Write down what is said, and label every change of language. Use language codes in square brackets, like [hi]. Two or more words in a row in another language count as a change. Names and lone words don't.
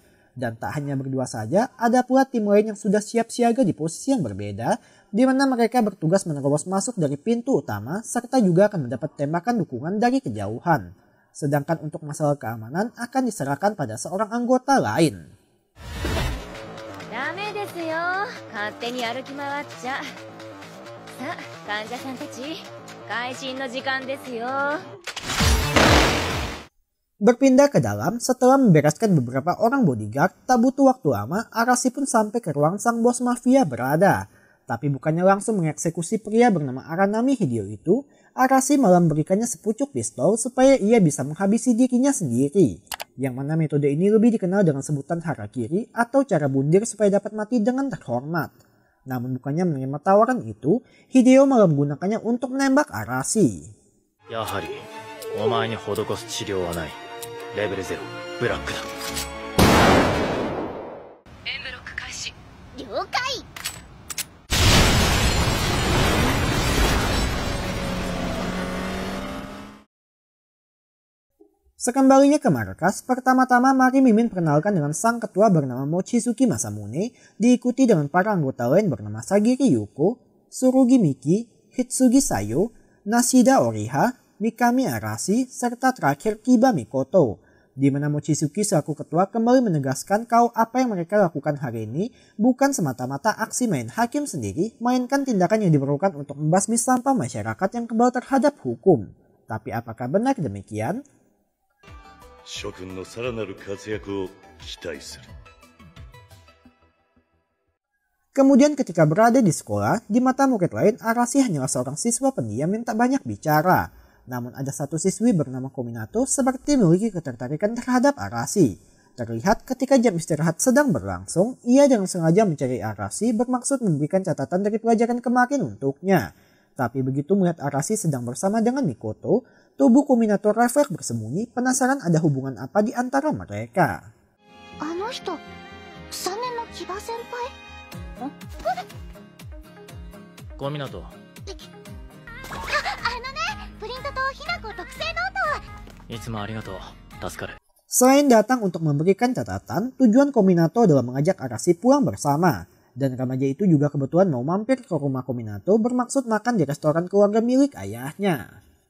[id] Dan tak hanya berdua saja, ada pula tim lain yang sudah siap siaga di posisi yang berbeda, di mana mereka bertugas menerobos masuk dari pintu utama serta juga akan mendapat tembakan dukungan dari kejauhan. Sedangkan untuk masalah keamanan akan diserahkan pada seorang anggota lain. [ja] ダメですよ、勝手に歩き回っちゃ。さあ、患者さんたち、開診の時間ですよ。 [id] Berpindah ke dalam, setelah membereskan beberapa orang bodyguard, tak butuh waktu lama, Arasi pun sampai ke ruang sang bos mafia berada. Tapi bukannya langsung mengeksekusi pria bernama Aranami Hideo itu, Arasi malah memberikannya sepucuk pistol supaya ia bisa menghabisi dirinya sendiri. Yang mana metode ini lebih dikenal dengan sebutan harakiri atau cara bundir supaya dapat mati dengan terhormat. Namun bukannya menerima tawaran itu, Hideo malah menggunakannya untuk menembak Arasi. [ja] やはりお前に施す治療はない。レベル0ブラックだ。エンブロック開始。了解。 [id] Sekembalinya ke markas, pertama-tama mari Mimin perkenalkan dengan sang ketua bernama Mochizuki Masamune, diikuti dengan para anggota lain bernama Sagiri Yuko, Surugi Miki, Hitsugi Sayo, Nashida Oriha, Mikami Arasi, serta terakhir Kiba Mikoto. Di mana Mochizuki selaku ketua kembali menegaskan kalau apa yang mereka lakukan hari ini bukan semata-mata aksi main hakim sendiri, melainkan tindakan yang diperlukan untuk membasmi sampah masyarakat yang kebal terhadap hukum. Tapi apakah benar demikian? [ja] 諸君のさらなる活躍を期待する。 [id] Kemudian ketika berada di sekolah, di mata murid lain Arasi hanyalah seorang siswa pendiam yang tak banyak bicara. Namun ada satu siswi bernama Kominato seperti memiliki ketertarikan terhadap Arasi. Terlihat ketika jam istirahat sedang berlangsung, ia dengan sengaja mencari Arasi bermaksud memberikan catatan dari pelajaran kemarin untuknya. Tapi begitu melihat Arasi sedang bersama dengan Mikoto, tubuh Kominato refleks bersembunyi, penasaran ada hubungan apa di antara mereka. [ja] あの人、3年の木場先輩？小湊。あのね、プリントとひなこ特製ノート。いつもありがとう。助かる。 [id] Selain datang untuk memberikan catatan, tujuan Kominato adalah mengajak Arasi pulang bersama. Dan remaja itu juga kebetulan mau mampir ke rumah Kominato bermaksud makan di restoran keluarga milik ayahnya.